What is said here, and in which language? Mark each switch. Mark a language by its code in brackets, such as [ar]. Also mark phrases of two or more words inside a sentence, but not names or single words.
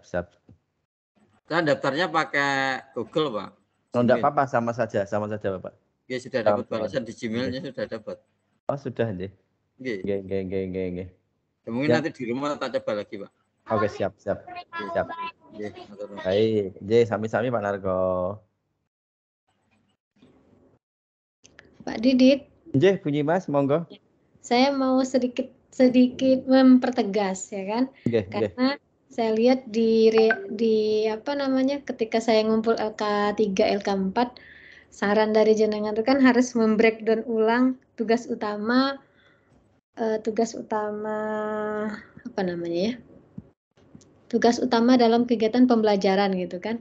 [id] Saya daftarnya pakai Google, Pak. Oh, enggak apa-apa, sama saja Bapak. Nggih, sudah dapat balasan di Gmail-nya sudah dapat. Oh, sudah nggih. Nggih. Mungkin nanti di rumah tak coba lagi, Pak. Oke, siap. Nggih, baik. [jv] Nggih, sami-sami Pak Narko. [id] Pak Didit. Nggih, bunyi Mas, monggo. Saya mau sedikit mempertegas ya kan. Karena saya lihat di ketika saya ngumpul LK3, LK4, saran dari jenengan itu kan harus membreakdown ulang tugas utama tugas utama dalam kegiatan pembelajaran gitu kan.